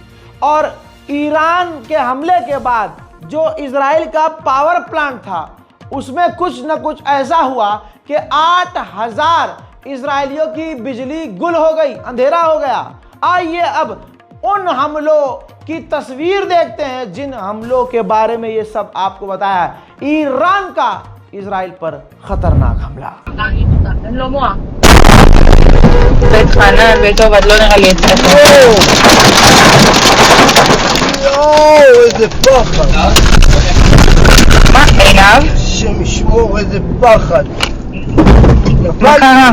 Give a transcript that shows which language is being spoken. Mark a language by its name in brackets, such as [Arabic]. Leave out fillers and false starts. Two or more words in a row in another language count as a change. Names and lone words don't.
[Hindi] और ईरान के हमले के बाद जो इजराइल का पावर प्लांट था उसमें कुछ न कुछ ऐसा हुआ कि 8000 इजरायलियों की बिजली गुल हो गई, अंधेरा हो गया। आइए अब उन हमलों की तस्वीर देखते हैं जिन हमलों के बारे में ये सब आपको बताया है। ईरान का इजराइल पर खतरनाक हमला। [Hebrew] איזה פחד. מה עיניו? השם ישמור, איזה פחד. מה קרה?